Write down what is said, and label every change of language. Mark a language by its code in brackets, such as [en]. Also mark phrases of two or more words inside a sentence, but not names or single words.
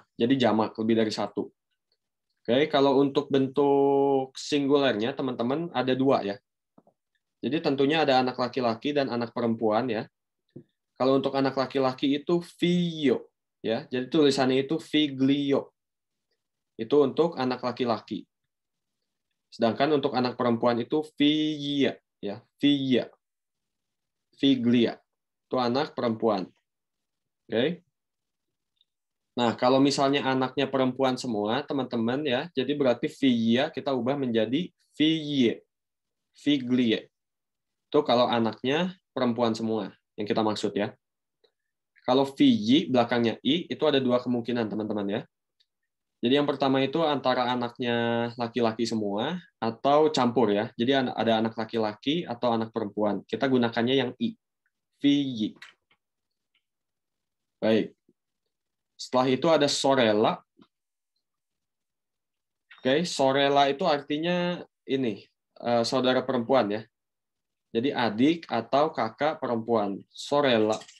[id] Jadi jamak, lebih dari satu. Oke, kalau untuk bentuk singularnya teman-teman ada 2 ya. Jadi tentunya ada anak laki-laki dan anak perempuan ya. Kalau untuk anak laki-laki itu figlio ya. Jadi tulisannya itu figlio. Itu untuk anak laki-laki. Sedangkan untuk anak perempuan itu figlia ya, figlia. Figlia. Itu anak perempuan. Oke. Nah, kalau misalnya anaknya perempuan semua, teman-teman ya, jadi berarti figlia kita ubah menjadi figlie. Figlie. Itu kalau anaknya perempuan semua yang kita maksud ya. Kalau figli belakangnya i itu ada 2 kemungkinan teman-teman ya. Jadi yang pertama itu antara anaknya laki-laki semua atau campur ya. Jadi ada anak laki-laki atau anak perempuan. Kita gunakannya yang i. Figli. Baik. Setelah itu ada sorella. Oke, sorella itu artinya ini saudara perempuan ya. Jadi adik atau kakak perempuan. Sorella.